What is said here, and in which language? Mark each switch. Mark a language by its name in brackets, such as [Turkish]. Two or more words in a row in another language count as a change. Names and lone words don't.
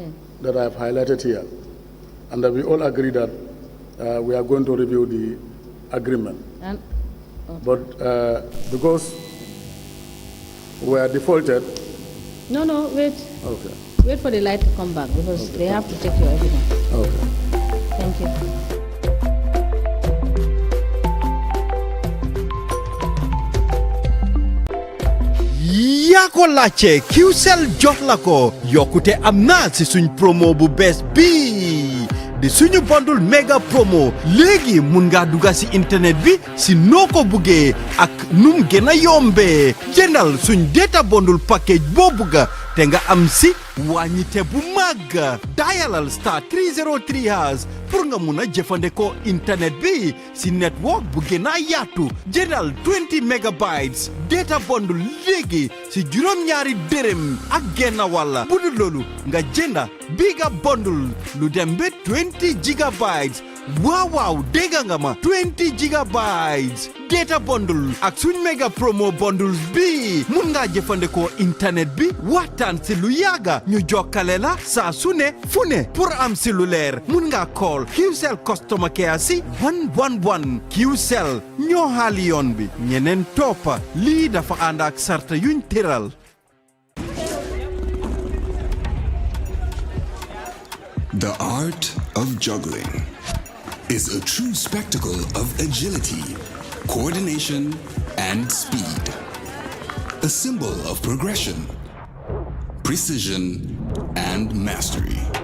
[English] that I have highlighted here, and we all agree that we are going to review the agreement. And But because we are defaulted. no, wait. Okay. Wait for the light to come back, because they have to take your evidence. Okay. Thank you. [Wolof] yaa ko laajte QCell jox la ko yokkute am na si suñ promo bu bees bii di suñu [English] bundle mega promo [Wolof] léegi mun ngaa dugga si internet bi si noo ko buggee ak num gën a yombee jëndal suñ [English] data bundle package [Wolof] boo bugga te nga am si wàññite bu màgg dialal star 303# pour nga mun a jëfandikoo internet bi si network bu gën a yaatu jëndal 20 [English] megabytes data bundle [Wolof] léegi si juróom-ñaari dërëm ak genn wàlla bu dul loolu nga jënda biga bundle lu dem ba 20 gigabytes waaw dégg nga ma 20 [English] gigabytes data bundle [Wolof] ak suñ [English] mega promo bundles [Wolof] bi mun ngaa jëfandikoo internet bi waxtaan si lu yàgga ñu jokkale la saa su ne fu ne pour am si lu leer mun ngaa call QCell [English] customer care [Wolof] si 111 QCell ñoo xaali yoon bi ñeneen toppa lii dafa ànd ak sarta yuñ tëral. [English] The art of juggling is a true spectacle of agility, coordination, and speed. A symbol of progression, precision, and mastery.